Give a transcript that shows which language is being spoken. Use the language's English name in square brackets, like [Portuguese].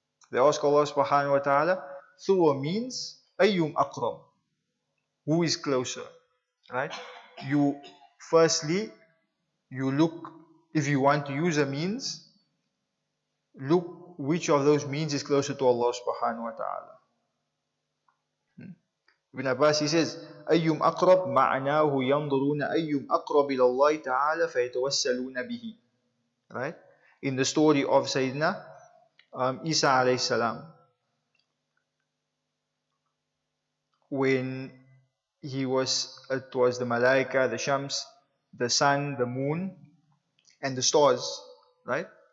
[English] They ask Allah subhanahu wa ta'ala through a means, [Arabic] أَيُّمْ أَقْرَبُ, [English] who is closer, right? Firstly, you look, if you want to use a means, look which of those means is closer to Allah subhanahu wa ta'ala. [Arabic] Ibn Abbas, [English] he says, [Arabic] أَيُّمْ أَقْرَبْ مَعْنَاهُ يَنْظُرُونَ أَيُّمْ أَقْرَبِ إِلَى اللَّهِ تَعَالَى فَيَتَوَسَّلُونَ بِهِ. [English] Right? In the story of Sayyidina Isa alayhi salam, when it was the Malaika, the Shams, the sun, the moon, and the stars, right?